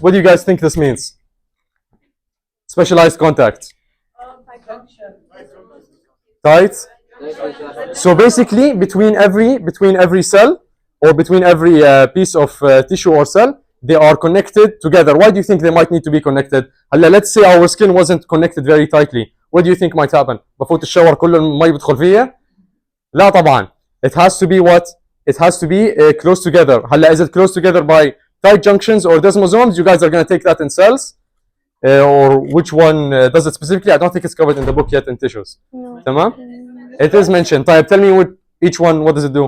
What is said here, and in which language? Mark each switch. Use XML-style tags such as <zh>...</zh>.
<en>What do you guys think this means? Specialized contacts. Tight. So basically, between every cell or between every piece of tissue or cell, they are connected together. Why do you think they might need to be connected? Let's say our skin wasn't connected very tightly. What do you think might happen?</en> <ar>بفوت الشاور كل المي بدخل فيها؟ لا طبعا.</ar> <en>It has to be what? It has to be close together. Is it close together by tight junctions or desmosomes? You guys are going to take that in cells. Or which one does it specifically? I don't think it's covered in the book yet in tissues. No.</en> <ar>تمام?</ar> <en>It is mentioned.</en> <ar>طيب,</ar> <en>tell me what each one, what does it do?</en>